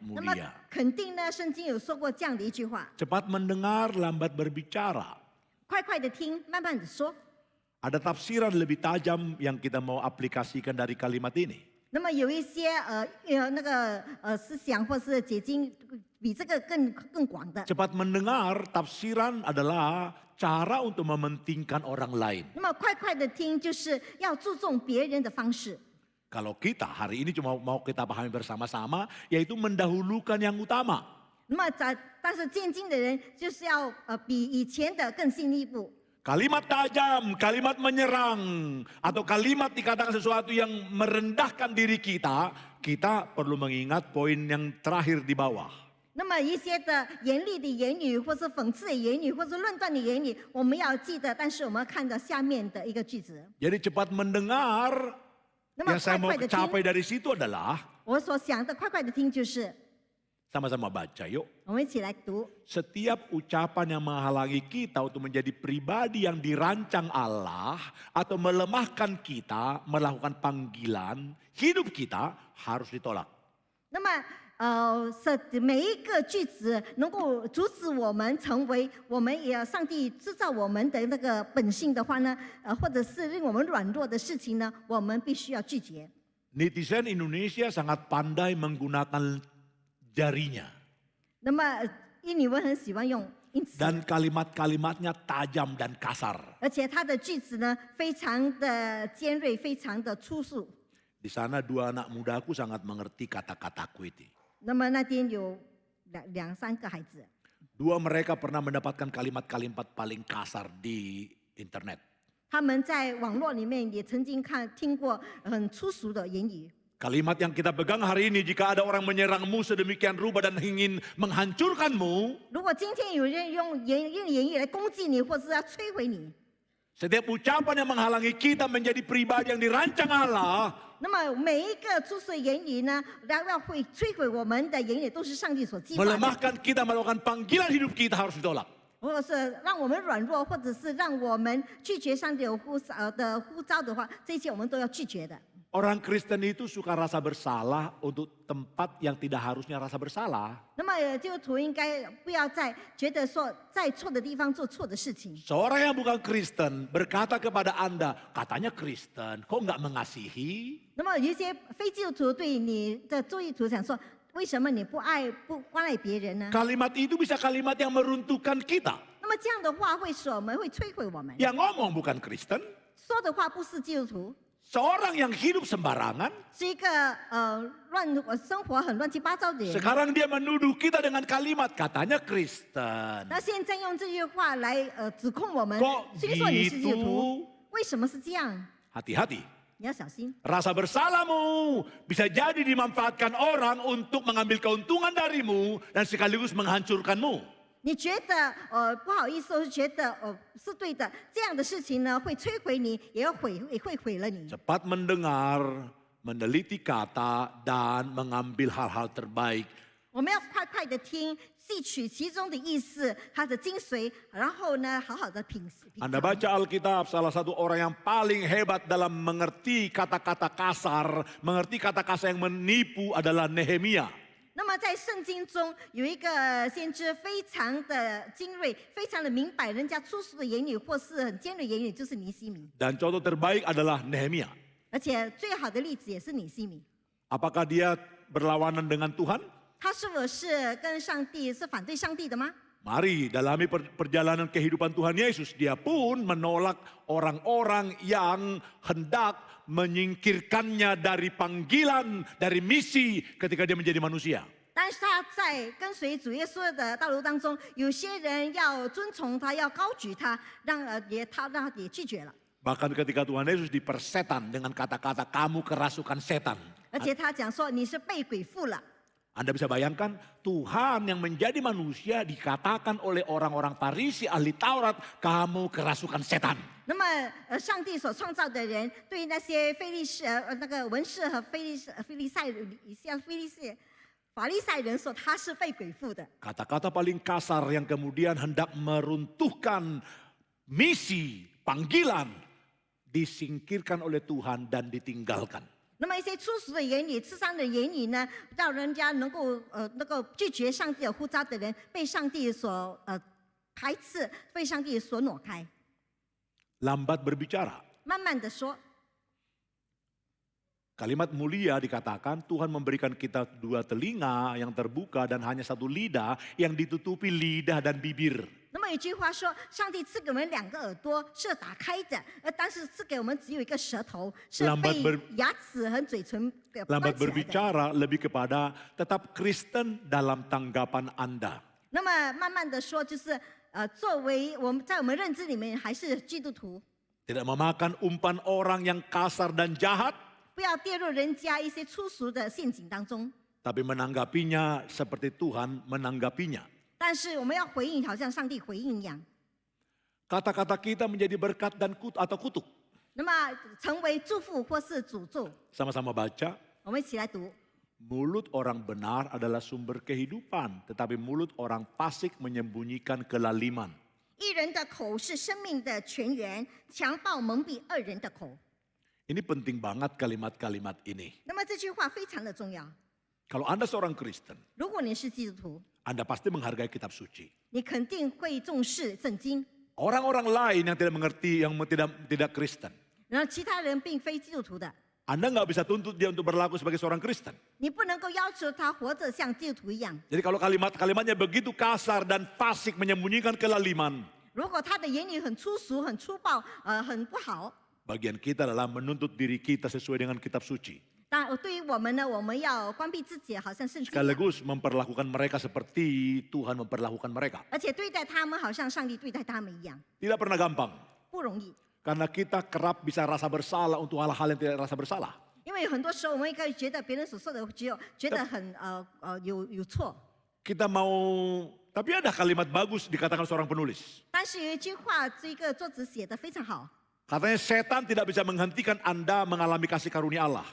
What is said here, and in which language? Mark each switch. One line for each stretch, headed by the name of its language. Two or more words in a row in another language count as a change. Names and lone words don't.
Chinese: 那么
Indonesian: mulia.
Chinese: 肯定呢，圣经有说过这样的一句话：
Indonesian: Cepat mendengar, lambat berbicara.
Chinese: 快快的听，慢慢的说。
Indonesian: Ada tafsiran lebih tajam yang kita mau aplikasikan dari kalimat ini.
Chinese: 那么有一些那个思想或是解经比这个更广的。
Indonesian: Cepat mendengar, tafsiran adalah cara untuk mementingkan orang lain.
Chinese: 那么快快的听，就是要注重别人的方式。
Indonesian: Kalau kita hari ini cuma mau kita pahami bersama-sama, yaitu mendahulukan yang utama.
Chinese: 那么但是渐进的人就是要比以前的更进一步。
Indonesian: Kalimat tajam, kalimat menyerang, atau kalimat dikatakan sesuatu yang merendahkan diri kita, kita perlu mengingat poin yang terakhir di bawah.
Chinese: 那么一些的严厉的言语，或是讽刺的言语，或是论断的言语，我们要记得。但是我们看到下面的一个句子，
Indonesian: Jadi cepat mendengar,
Chinese: 那么
Indonesian: yang saya
Chinese: 快
Indonesian: mau
Chinese: 快的听，
Indonesian: capai dari situ adalah,
Chinese: 我所想的快快的听，就是
Indonesian: sama-sama baca yuk.
Chinese: 我们一起来读。
Indonesian: Setiap ucapan yang menghalangi kita untuk menjadi pribadi yang dirancang Allah atau melemahkan kita melakukan panggilan, hidup kita harus ditolak.
Chinese: 那么每一个句子能够阻止我们成为我们也上帝制造我们的那个本性的话呢，或者是令我们软弱的事情呢，我们必须要拒绝。
Indonesian: Netizen Indonesia sangat pandai menggunakan jarinya.
Chinese: 那么印尼文很喜欢用因此，
Indonesian: Dan kalimat-kalimatnya tajam dan kasar.
Chinese: 而且它的句子呢非常的尖锐，非常的粗俗。
Indonesian: Di sana dua anak mudaku sangat mengerti kata-kataku itu.
Chinese: 那么那天有两三个孩子，
Indonesian: Dua mereka pernah mendapatkan kalimat-kalimat paling kasar di internet.
Chinese: 他们在网络里面也曾经听过很粗俗的言语。
Indonesian: Kalimat yang kita pegang hari ini, jika ada orang menyerangmu sedemikian rupa dan ingin menghancurkanmu,
Chinese: 如果今天有人用言语来攻击你，或是要摧毁你，
Indonesian: setiap ucapan yang menghalangi kita menjadi pribadi yang dirancang Allah,
Chinese: 那么每一个粗俗的言语呢，要会摧毁我们的言语，都是上帝所计划的，
Indonesian: melemahkan kita melakukan panggilan hidup kita harus ditolak.
Chinese: 或者是让我们软弱，或者是让我们拒绝上帝的呼召的话，这些我们都要拒绝的。
Indonesian: Orang Kristen itu suka rasa bersalah untuk tempat yang tidak harusnya rasa bersalah.
Chinese: 那么基督徒应该不要再觉得说在错的地方做错的事情。
Indonesian: Seorang yang bukan Kristen berkata kepada Anda, katanya Kristen, kok nggak mengasihi?
Chinese: 那么有一些非基督徒对你的基督徒想说，为什么你不关爱别人呢？
Indonesian: Kalimat itu bisa kalimat yang meruntuhkan kita.
Chinese: 那么这样的话会使我们会摧毁我们。
Indonesian: Yang ngomong bukan Kristen,
Chinese: 说的话不是基督徒，
Indonesian: seorang yang hidup sembarangan,
Chinese: 是一个生活很乱七八糟的人。
Indonesian: sekarang dia menuduh kita dengan kalimat, katanya Kristen.
Chinese: 那现在用这句话来指控我们
Indonesian: Kok，
Chinese: 虽说你是基督徒，
Indonesian: gitu?
Chinese: 为什么是这样？
Indonesian: Hati-hati.
Chinese: 你要小心。
Indonesian: Rasa bersalahmu bisa jadi dimanfaatkan orang untuk mengambil keuntungan darimu dan sekaligus menghancurkanmu.
Chinese: 你觉得不好意思，或是觉得是对的，这样的事情呢会摧毁你，也会毁了你。
Indonesian: Cepat mendengar, meneliti kata, dan mengambil hal-hal terbaik.
Chinese: 我们要快快的听，汲取其中的意思，它的精髓，然后呢，好好的品尝。
Indonesian: Anda baca Alkitab, salah satu orang yang paling hebat dalam mengerti kata-kata kasar, mengerti kata kasar yang menipu adalah Nehemia.
Chinese: 那么在圣经中有一个先知非常的精锐，非常的明白人家粗俗的言语或是很尖锐言语，就是尼西米。
Indonesian: Dan contoh terbaik adalah Nehemia.
Chinese: 而且最好的例子也是尼西米。
Indonesian: Apakah dia berlawanan dengan Tuhan?
Chinese: 他是否是跟上帝是反对上帝的吗？
Indonesian: Mari dalami perjalanan kehidupan Tuhan Yesus. Dia pun menolak orang-orang yang hendak menyingkirkannya dari panggilan, dari misi ketika dia menjadi manusia.
Chinese: 但是他在跟随主耶稣的道路当中，有些人要遵从他，要高举他，让他也拒绝了。
Indonesian: Bahkan ketika Tuhan Yesus dipersetan dengan kata-kata kamu kerasukan setan.
Chinese: 而且他讲说你是被鬼附了。
Indonesian: Anda bisa bayangkan Tuhan yang menjadi manusia dikatakan oleh orang-orang Farisi ahli Taurat kamu kerasukan setan.
Chinese: 那么，上帝所创造的人，对于那些那个文士和法利赛人说，他是被鬼附的。
Indonesian: Kata-kata paling kasar yang kemudian hendak meruntuhkan misi, panggilan, disingkirkan oleh Tuhan dan ditinggalkan.
Chinese: 那么一些粗俗的言语、刺伤的言语呢，让人家能够拒绝上帝的呼召的人，被上帝所排斥，被上帝所挪开。
Indonesian: Lambat berbicara.
Chinese: 慢慢的说，
Indonesian: Kalimat mulia dikatakan Tuhan memberikan kita 2 telinga yang terbuka dan hanya 1 lidah yang ditutupi lidah dan bibir.
Chinese: 那么有句话说，上帝赐给我们2个耳朵是打开的，但是赐给我们只有1个舌头，是被牙齿和嘴唇给关
Indonesian: Lambat
Chinese: 起来的。
Indonesian: berbicara lebih kepada tetap Kristen dalam tanggapan Anda.
Chinese: 那么慢慢的说，就是作为我们在我们认知里面还是基督徒，
Indonesian: Tidak memakan umpan orang yang kasar dan jahat,
Chinese: 不要跌入人家一些粗俗的陷阱当中。
Indonesian: tapi menanggapinya seperti Tuhan menanggapinya.
Chinese: 但是我们要回应，好像上帝回应一样。
Indonesian: Kata-kata kita menjadi berkat dan atau kutuk.
Chinese: 那么成为祝福或是诅咒，
Indonesian: Sama-sama baca.
Chinese: 我们一起来读。
Indonesian: Mulut orang benar adalah sumber kehidupan, tetapi mulut orang fasik menyembunyikan kelaliman.
Chinese: 一人的口是生命的泉源，强暴蒙蔽恶人的口。
Indonesian: Ini penting banget kalimat-kalimat ini.
Chinese: 那么这句话非常的重要。
Indonesian: Kalau Anda seorang Kristen,
Chinese: 如果你是基督徒，
Indonesian: Anda pasti menghargai kitab suci.
Chinese: 你肯定会重视圣经。
Indonesian: Orang-orang lain yang tidak mengerti, yang tidak Kristen,
Chinese: 然后其他人并非基督徒的，
Indonesian: Anda nggak bisa tuntut dia untuk berlaku sebagai seorang Kristen.
Chinese: 你不能够要求他活着像基督徒一样。
Indonesian: Jadi kalau kalimat-kalimatnya begitu kasar dan fasik menyembunyikan kelaliman,
Chinese: 如果他的言语很粗俗、很粗暴，很不好，
Indonesian: bagian kita adalah menuntut diri kita sesuai dengan kitab suci.
Chinese: 但对于我们呢，我们要关闭自己，好像圣经一样，
Indonesian: Sekaligus memperlakukan mereka seperti Tuhan memperlakukan mereka.
Chinese: 而且对待他们好像上帝对待他们一样，
Indonesian: Tidak pernah gampang.
Chinese: 不容易。
Indonesian: Karena kita kerap bisa rasa bersalah untuk hal-hal yang tidak rasa bersalah.
Chinese: 因为很多时候我们可以觉得别人所说的只有觉得很有错，
Indonesian: Kita mau, tapi ada kalimat bagus dikatakan seorang penulis.
Chinese: 但是有一句话，这个作者写的非常好。
Indonesian: Katanya setan tidak bisa menghentikan Anda mengalami kasih karunia Allah.